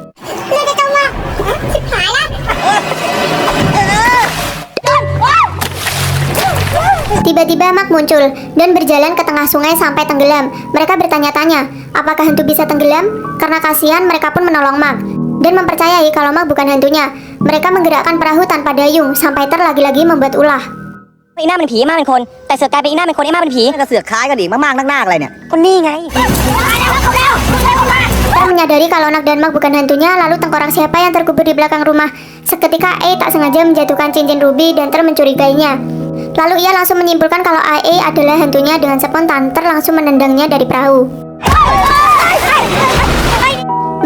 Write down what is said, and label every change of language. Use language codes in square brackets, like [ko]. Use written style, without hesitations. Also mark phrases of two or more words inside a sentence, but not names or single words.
[id] Tiba-tiba Mak muncul dan berjalan ke tengah sungai sampai tenggelam. Mereka bertanya-tanya, apakah hantu bisa tenggelam? Karena kasihan, mereka pun menolong Mak dan mempercayai kalau Mak bukan hantunya. Mereka menggerakkan perahu tanpa dayung sampai Ter lagi-lagi membuat ulah. [th] ไอ้หน้าเป็นผีมากเป็นคนแต่เสือกกลายเป็นไอ้หน้าเป็นคนไอ้มากเป็นผีก็เสือกคล้ายกันดิมากๆนักๆอะไรเนี่ยคนนี้ไง [id] Ter menyadari kalau Nak dan Mak bukan hantunya, lalu tengkorak siapa yang terkubur di belakang rumah. Seketika tak sengaja menjatuhkan cincin ruby dan Ter mencurigainya. Lalu ia langsung menyimpulkan kalau adalah hantunya. Dengan spontan Ter langsung menendangnya dari perahu.